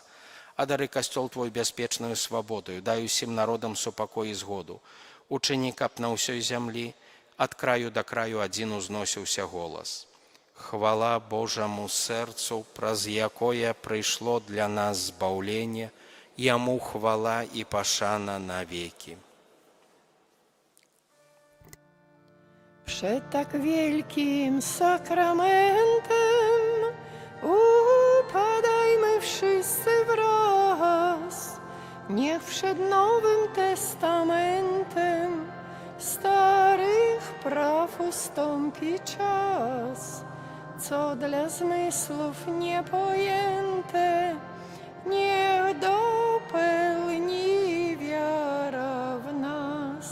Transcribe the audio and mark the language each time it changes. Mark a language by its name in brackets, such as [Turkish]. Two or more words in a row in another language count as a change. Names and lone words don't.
[Belarusian] Адары касцёл Твой бяспечную свабодою, дай усім народам супакой і згоду. Учыні, каб на ўсёй зямлі ад краю да краю адзін узносіўся голас. Хвала Божаму сэрцу, праз якое прыйшло для нас збаўленне, яму хвала і пашана навеки. [Polish] Przed tak wielkim sakramentem upadajmy wszyscy wraz. Niech przed Nowym Testamentem starych praw ustąpi czas, co dla zmysłów niepojęte niech dopełni wiara w nas.